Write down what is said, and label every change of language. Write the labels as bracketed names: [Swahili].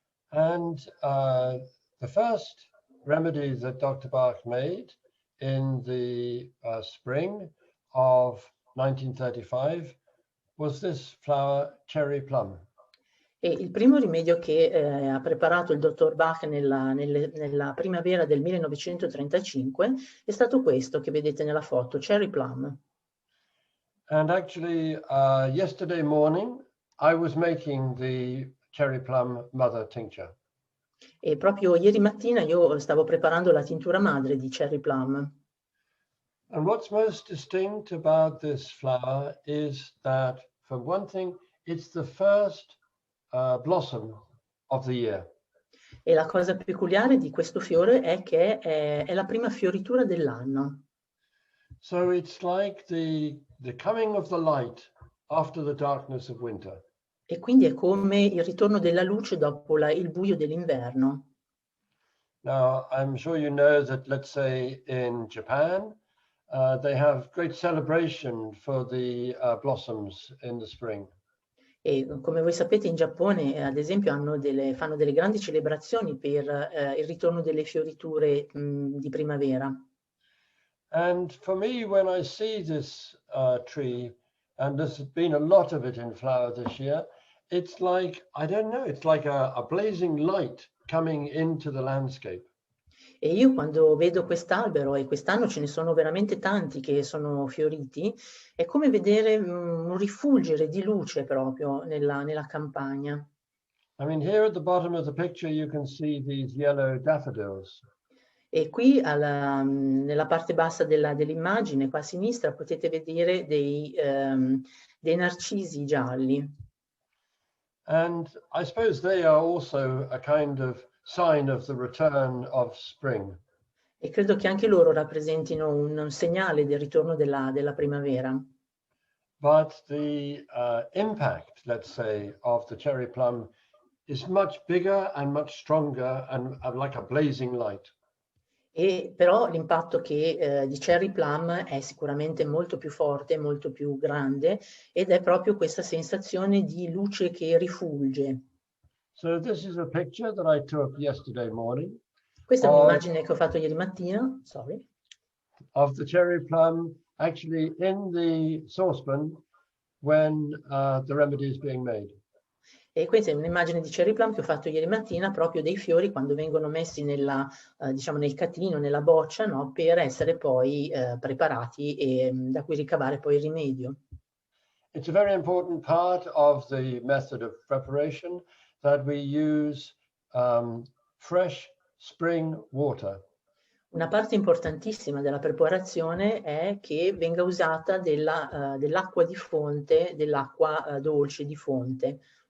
[English] And the first remedy that Dr. Bach made in the spring of 1935 was this flower, Cherry Plum. [Italian] E il primo rimedio che ha preparato il dottor Bach nella primavera del 1935 è stato questo che vedete nella foto, Cherry Plum. [English] And actually, yesterday morning, I was making the Cherry Plum mother tincture. [Italian] E proprio ieri mattina io stavo preparando la tintura madre di Cherry Plum. [English] And what's most distinct about this flower is that, for one thing, it's the first blossom of the year. [Italian] E la cosa peculiare di questo fiore è che è la prima fioritura dell'anno. [English] So it's like the coming of the light after the darkness of winter. [Italian] E quindi è come il ritorno della luce dopo il buio dell'inverno. [English] Now, I'm sure you know that, let's say, in Japan, they have great celebration for the blossoms in the spring. [Italian] E come voi sapete in Giappone, ad esempio, fanno delle grandi celebrazioni per il ritorno delle fioriture di primavera. [English] And for me, when I see this tree, and there's been a lot of it in flower this year, it's like, I don't know, it's like a blazing light coming into the landscape. [Italian] E io quando vedo quest'albero, e quest'anno ce ne sono veramente tanti che sono fioriti, è come vedere un rifulgere di luce proprio nella campagna. [English] I mean, here at the bottom of the picture, you can see these yellow daffodils. [Italian] E qui nella parte bassa dell'immagine, qua a sinistra, potete vedere dei narcisi gialli. [English] And I suppose they are also a kind of sign of the return of spring. [Italian] E credo che anche loro rappresentino un segnale del ritorno della primavera. [English] But the impact, let's say, of the cherry plum is much bigger and much stronger and like a blazing light. [Italian] E però l'impatto di Cherry Plum è sicuramente molto più forte, molto più grande, ed è proprio questa sensazione di luce che rifulge. [English] So this is a picture that I took yesterday morning. [Italian] Questa è un'immagine che ho fatto ieri mattina, [English] of the cherry plum actually in the saucepan when the remedy is being made. [Italian] E questa è un'immagine di Cherry Plum che ho fatto ieri mattina, proprio dei fiori quando vengono messi diciamo nel catino, nella boccia, no? Per essere poi preparati e da cui ricavare poi il rimedio. [English] It's a very important part of the method of preparation that we use fresh spring water. [Italian] Una parte importantissima della preparazione è che venga usata dell'acqua di fonte, dell'acqua dolce di fonte.